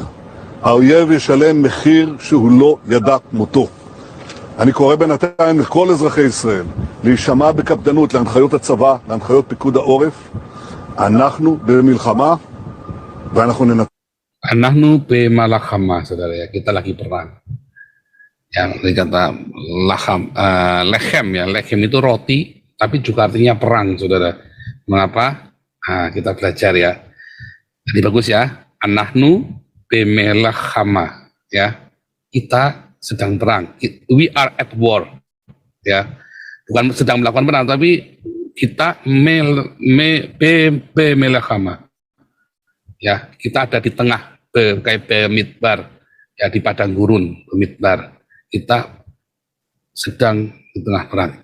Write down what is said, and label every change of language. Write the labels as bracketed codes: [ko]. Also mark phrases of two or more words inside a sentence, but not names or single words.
[he] האויב ישלם מחיר שהוא לא ידע כמותו. אני קורא בינתיים לכל אזרחי ישראל להישמע בקפדנות להנחיות הצבא, להנחיות פיקוד העורף. אנחנו במלחמה ואנחנו ננצח. אנחנו במלחמה, [id] saudara ya, kita lagi perang. Yang dikata lechem ya, lechem itu roti, tapi juga artinya perang, saudara. Mengapa? Kita belajar ya. Jadi bagus ya. [he] אנחנו במלחמה, ya. [id] Kita sedang perang. [en] We are at war, [id] ya. Bukan sedang melakukan perang, tapi kita bemalakama. Ya, kita ada di tengah kayak Bemidbar, ya, di padang gurun Bemidbar. Kita sedang di tengah perang.